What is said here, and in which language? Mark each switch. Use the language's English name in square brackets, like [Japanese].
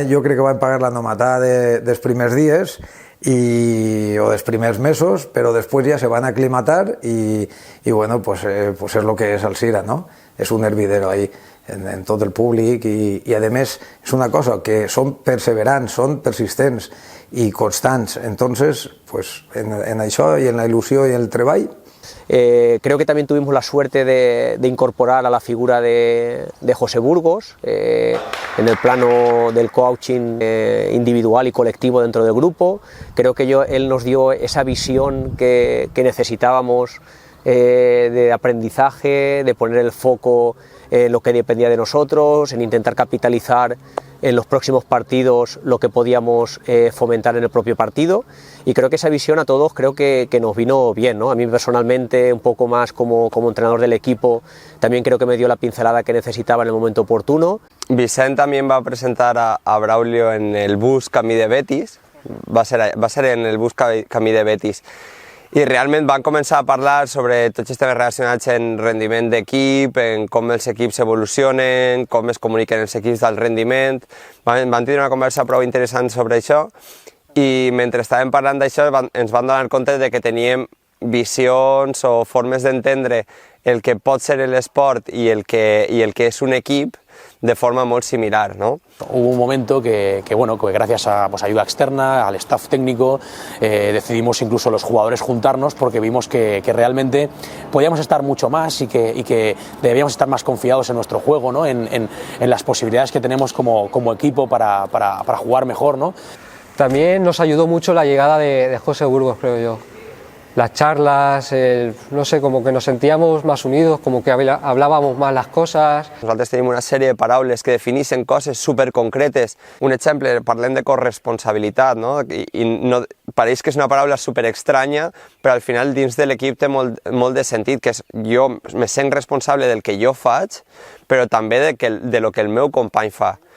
[Catalan] Jo crec que van pagar la nomatada dels primers dies o dels primers mesos, però després ja se van aclimatar i bueno, pues és el que és Alzira, ¿no? És [Spanish] un hervidero ahí [Catalan] en tot el públic i a més és una cosa que són perseverants, són persistents i constants. Entonces, pues en això i en la il·lusió i el treball. [Spanish] Creo que también tuvimos la suerte de incorporar a la figura de José Burgos en el plano del coaching individual y colectivo dentro del grupo. Creo que él nos dio esa visión que necesitábamos de aprendizaje, de poner el foco en lo que dependía de nosotros, en intentar capitalizar en los próximos partidos lo que podíamos fomentar en el propio partido, y creo que esa visión a todos creo que nos vino bien, ¿no? A mí personalmente, un poco más como entrenador del equipo, también creo que me dio la pincelada que necesitaba en el momento oportuno. [Catalan] Vicent [Spanish] también va a presentar a Braulio en el bus Camí de Betis, [Catalan] va a ser en el bus Camí de Betis, i realment van començar a parlar sobre tots els temes relacionats en rendiment d'equip, en com els equips evolucionen, com es comuniquen els equips del rendiment. Van tenir una conversa prou interessant sobre això, i mentre estàvem parlant d'això ens vam donar compte de que teníem visions o formes d'entendre el que pot ser l'esport i el que és un equip de forma molt similar, ¿no? [Spanish] Hubo un momento que gracias a ayuda externa, al staff técnico, decidimos incluso los jugadores juntarnos porque vimos que realmente podíamos estar mucho más y que debíamos estar más confiados en nuestro juego, ¿no? en las posibilidades que tenemos como equipo para jugar mejor, ¿no? También nos ayudó mucho la llegada de José Burgos, creo yo. Las charlas, no sé, como que nos sentíamos más unidos, como que hablábamos más las coses. [Catalan] Nosaltres tenim una sèrie de paraules que defineixen coses superconcretes. Un exemple, parlem de corresponsabilitat, no? I no, pareix que és una paraula superestranya, però al final dins de l'equip té molt de sentit, que és jo me sent responsable del que jo faig, però també de lo que el meu company fa.